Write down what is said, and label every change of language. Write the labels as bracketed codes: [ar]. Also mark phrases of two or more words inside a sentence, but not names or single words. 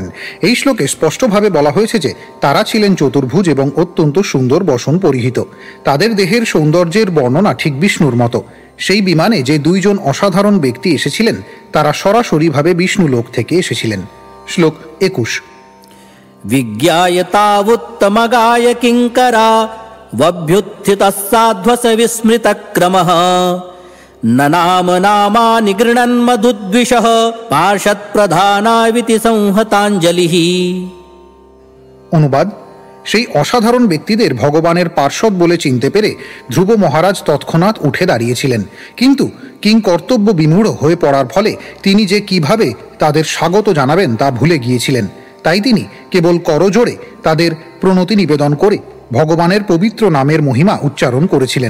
[bn] এই শ্লোকে স্পষ্টভাবে বলা হয়েছে যে তারা ছিলেন চতুর্ভুজ এবং অত্যন্ত সুন্দর বসন পরিহিত। তাদের দেহের সৌন্দর্যের বর্ণনা ঠিক বিষ্ণুর মতো। সেই বিমানে যে 2 জন অসাধারণ ব্যক্তি এসেছিলেন তারা সরাসরিভাবে বিষ্ণু লোক থেকে এসেছিলেন। শ্লোক 21। [sa] विज्ञाय तावुत्तमगाय किङ्करा वभ्युत्थितः साध्वस विस्मृतक्रमः न नाम नामानि गृह्णन्मधुद्विषः पार्षत्प्रधानाविति संहताञ्जलिः। [bn] অনুবাদ: সেই অসাধারণ ব্যক্তিদের ভগবানের পার্ষদ বলে চিনতে পেরে ধ্রুব মহারাজ তৎক্ষণাৎ উঠে দাঁড়িয়েছিলেন, কিন্তু কিং কর্তব্য বিমূঢ় হয়ে পড়ার ফলে তিনি যে কিভাবে তাদের স্বাগত জানাবেন তা ভুলে গিয়েছিলেন। তাই তিনি কেবল করজোড়ে তাদের প্রণতি নিবেদন করে ভগবানের পবিত্র নামের মহিমা উচ্চারণ করেছিলেন।